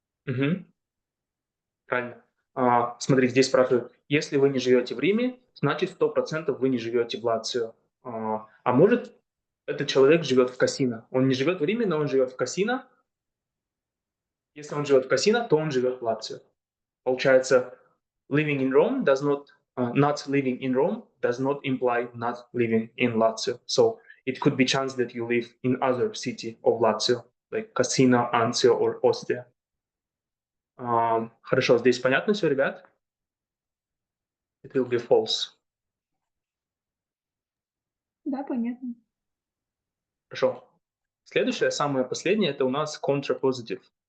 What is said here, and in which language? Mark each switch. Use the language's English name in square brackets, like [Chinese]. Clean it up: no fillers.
[Russian] Угу. Правильно. Смотри, здесь спрашивают, если вы не живете в Риме, значит 100% вы не живете в Лацио. А может, этот человек живет в Кассино. Он не живет в Риме, но он живет в Кассино. Если он живет в Кассино, то он живет в Лацио. Получается, [English] living in Rome does not living in Rome does not imply not living in Lazio. So it could be chance that you live in other city of Lazio, like Cassino, Anzio or Ostia. [Russian] Хорошо, здесь понятно все, ребят? [English] It will be false. [Russian] Да, понятно. Хорошо. Следующее, самое последнее, это у нас contrapositive.